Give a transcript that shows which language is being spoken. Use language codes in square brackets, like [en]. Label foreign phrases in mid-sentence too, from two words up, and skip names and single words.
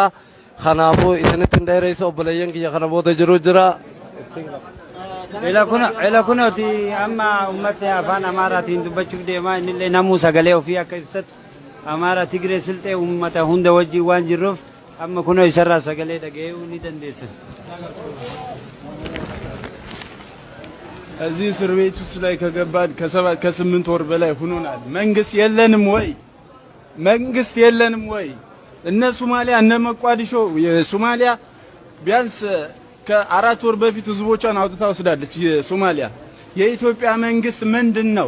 [om] Kanaafuu isinitti hin dheereysu obboleeyyan kiyya kana booda jiru jira. Ila kunooti amma uummatni afaan Amaaraatiin dubbachuuf deemaa innillee namuu sagalee ofii akka ibsatu Amaaraa Tigree Silxee uummata hunda wajjin waan jirruuf amma kunoo isarraa sagalee dhaga'uu ni dandeessan. [am] እዚህ እስር ቤት ውስጥ ላይ ከገባን ከ8 ወር በላይ ሆኖናል። መንግስት የለንም ወይ? መንግስት የለንም ወይ? እነ ሶማሊያ እነ መቋዲሾ የሶማሊያ ቢያንስ ከ4 ወር በፊት ህዝቦቿን አውጥታ ወስዳለች የሶማሊያ። የኢትዮጵያ መንግስት ምንድነው?